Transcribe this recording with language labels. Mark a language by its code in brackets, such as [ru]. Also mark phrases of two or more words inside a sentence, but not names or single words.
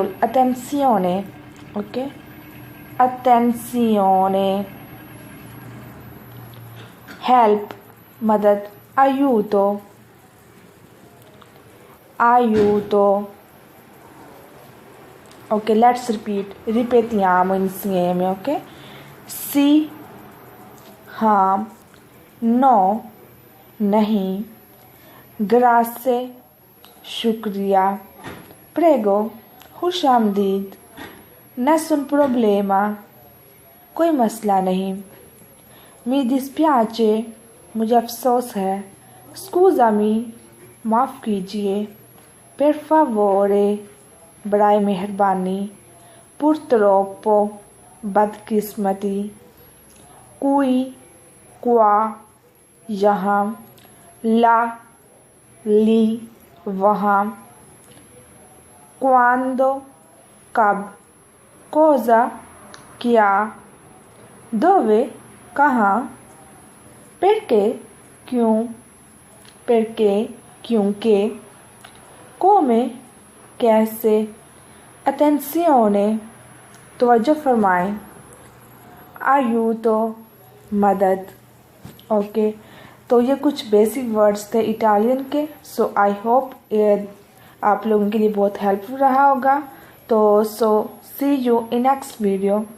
[it] attenzione. ओके, attenzione. [ur] हेल्प मदद, aiuto. [it] ओके, लेट्स ripetiamo insieme. [ur] ओके, सी हाँ, नो नहीं, ग्रासे शुक्रिया, प्रेगो खुशामदीद, [it] nessun problema [ur] کوئی مسئلہ نہیں, [it] mi dispiace [ur] مجھے افسوس ہے, scusami معاف کیجیے, [it] per favore, [ur] برائے مہربانی, [it] purtroppo, बदकिस्मती, qui, qua, यहाँ, là, lì, वहाँ, quando, कब, cosa, क्या, dove, कहाँ, perché, क्यों, perché, क्योंकि, come, कैसे, attenzione, [ur] توجہ فرمائیں, aiuto, मदद। ओके, تو یہ کچھ [en] basic words [ur] تھے اٹالین کے. [en] so I hope [ur] یہ آپ لوگوں کے لیے بہت ہیلپفل رہا ہوگا. [en] तो see you in next video.